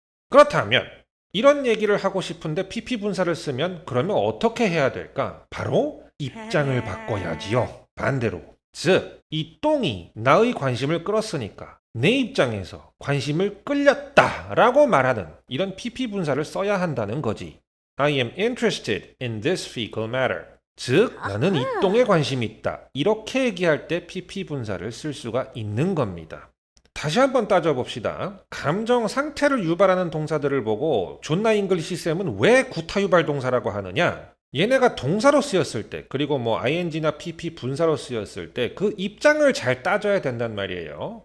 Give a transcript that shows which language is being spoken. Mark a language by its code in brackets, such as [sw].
[ko] 그렇다면 이런 얘기를 하고 싶은데 PP 분사를 쓰면 그러면 어떻게 해야 될까? 바로 입장을 바꿔야지요. 반대로. 즉, 이 똥이 나의 관심을 끌었으니까 내 입장에서 관심을 끌렸다라고 말하는 이런 PP 분사를 써야 한다는 거지. [en] I am interested in this fecal matter. [ko] 즉, 나는 이 똥에 관심이 있다. 이렇게 얘기할 때 PP 분사를 쓸 수가 있는 겁니다. 다시 한번 따져봅시다. 감정 상태를 유발하는 동사들을 보고 존나 잉글리시 쌤은 왜 구타 유발 동사라고 하느냐? 얘네가 동사로 쓰였을 때 그리고 뭐 ing나 pp 분사로 쓰였을 때 그 입장을 잘 따져야 된단 말이에요.